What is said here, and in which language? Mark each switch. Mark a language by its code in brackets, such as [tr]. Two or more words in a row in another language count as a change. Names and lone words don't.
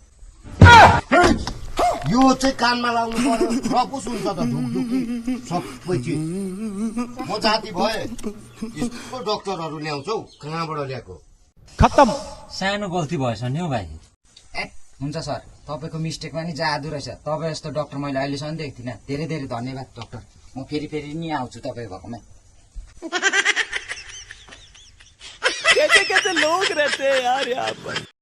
[ne] यो चाहिँ कानमा लाउनु पर्यो र पो सुन्छ त ढुकढुकी सबै चिज म जाति भए यस्तो डक्टरहरू ल्याउँछौ कहाँबाट ल्याएको खत्तम सानो गल्ती भएछ नि हौ भाइ ए हुन्छ सर तपाईँको मिस्टेकमा नि जादु रहेछ तपाईँ जस्तो डक्टर मैले अहिलेसम्म देखेको थिइनँ धेरै धेरै धन्यवाद डक्टर म फेरि फेरि नि आउँछु तपाईँ भएकोमा [hi] कैसे कैसे लोग रहते हैं यार यहाँ पर